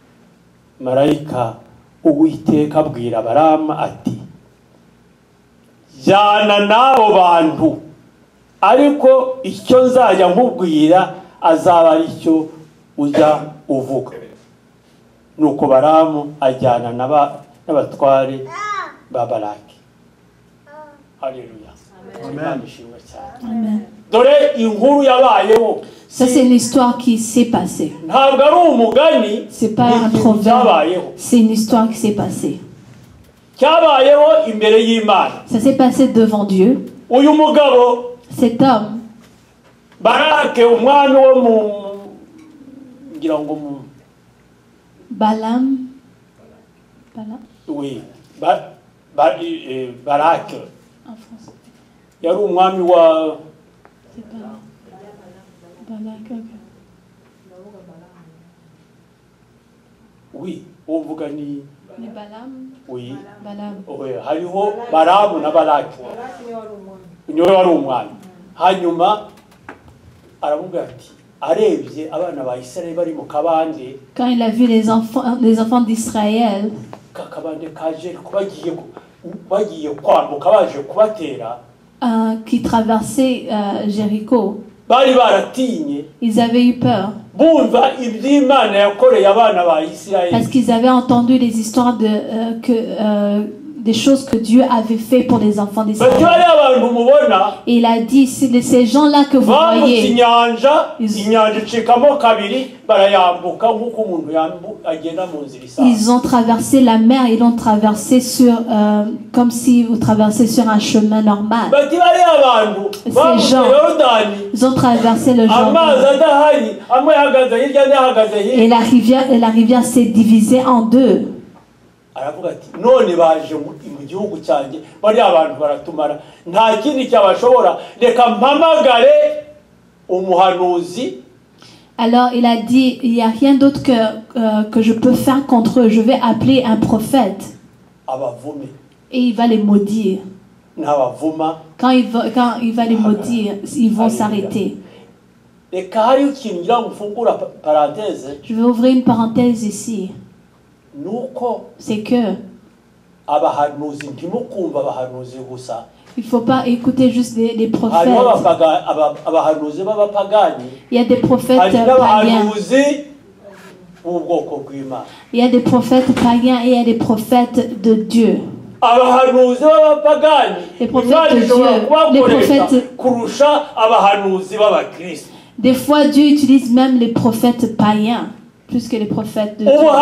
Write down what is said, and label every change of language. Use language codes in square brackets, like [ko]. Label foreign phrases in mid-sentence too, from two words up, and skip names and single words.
[rw] Marayika Uwiteka abwira Balamu ati, jyana n'abo bantu ariko icyo nzajya nkubwira azaba ari cyo ujya uvuga. Nuko Balamu ajyana n'abatware ba Balaki. Haleluya. Amen. Amen. Dore inkuru yabayeho. [fr] Ça, c'est une histoire qui s'est passée. [rw] Ntabwo ari umugani, [fr] C'est pas un proverbe. C'est une histoire qui s'est passée. [rw] cyabayeho imbere y'Imana. [fr] Ça s'est passé devant Dieu. [rw] Uyu mugabo [fr] Cet homme, [rw] Barake umwami wo mu ngira ngo mu [fr] Balaam, oui Barake en français, [rw] yari umwami wa [fr] c'est Balaam. Balak, ok. [rw] oui uvuga ni [fr] Mais Balaam, oui Balaam. [rw] hariho Balamu na Barake niwe wari umwami. Hanyuma aramubwira ati arebye abana ba Isirayeli bari mu kabande, [fr] Quand il a vu les enfants d'Israël [rw] kakabande kaje bagiye kwambuka baje kubatera, [fr] qui traversaient Jéricho, [rw] bari baratinye [fr] ils avaient eu peur [rw] bumva iby'Imana yakoreye abana ba Isirayeli. [fr] parce qu'ils avaient entendu les histoires des choses que Dieu avait fait pour les enfants d'Israël. Et il a dit, c'est ces gens-là que vous voyez. Ils ont traversé la mer, ils l'ont traversé comme si vous traversez sur un chemin normal. Ces gens, ils ont traversé le Jourdain. Et la rivière s'est divisée en deux. [rw] Aravuga ati none baje mu gihugu cyanjye bari abantu baratumara nta kindi cyabashobora reka mpamagare umuhanuzi. [fr] Alors il a dit, il n'y a rien d'autre que je peux faire contre eux, je vais appeler un prophète [rw] abavume [fr] et il va les maudire. [rw] n'abavuma [fr] Quand il va les maudire, ils vont s'arrêter. [rw] reka hari ikintu ngira gufungura parenthèse. [fr] Je vais ouvrir une parenthèse ici. [rw] Nuko [fr] c'est que [rw] abahanuzi ntimukumva abahanuzi gusa. [fr] Il ne faut pas écouter juste les prophètes. Il y a des prophètes païens. Il y a des prophètes païens et il y a des prophètes de Dieu. Les prophètes de Dieu, des fois Dieu utilise même les prophètes païens plus que les prophètes de Dieu.